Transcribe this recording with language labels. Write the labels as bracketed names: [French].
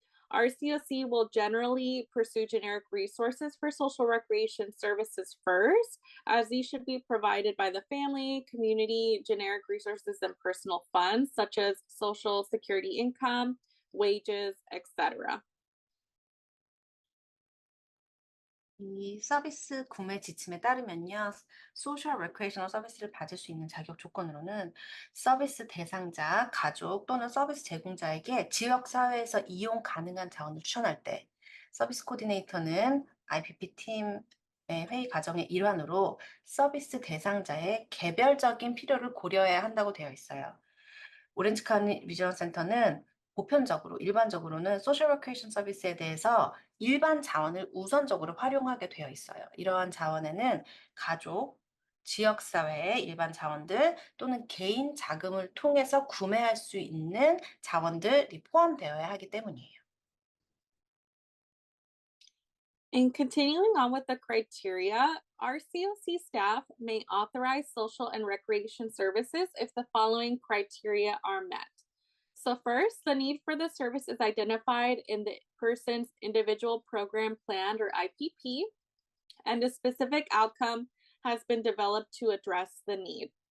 [English] RCOC will generally pursue generic resources for social recreation services first, as these should be provided by the family, community, generic resources, and personal funds, such as social security income, wages, etc. [Korean] 이 서비스 구매 지침에 따르면요, 소셜 레크레이셔널 서비스를 받을 수 있는 자격 조건으로는 서비스 대상자, 가족 또는 서비스 제공자에게 지역사회에서 이용 가능한 자원을 추천할 때, 서비스 코디네이터는 IPP 팀의 회의 과정의 일환으로 서비스 대상자의 개별적인 필요를 고려해야 한다고 되어 있어요. 오렌지 카운티 리저널 센터는 보편적으로, 일반적으로는 소셜 레크레이션 서비스에 대해서 일반 자원을 우선적으로 활용하게 되어 있어요. 이러한 자원에는 가족, 지역사회의 일반 자원들 또는 개인 자금을 통해서 구매할 수 있는 자원들이 포함되어야 하기 때문이에요. [English] And continuing on with the criteria, RCOC staff may authorize social and recreation services if the following criteria are met. So first, the need for the service is identified in the person's individual program plan or IPP, and a specific outcome has been developed to address the need.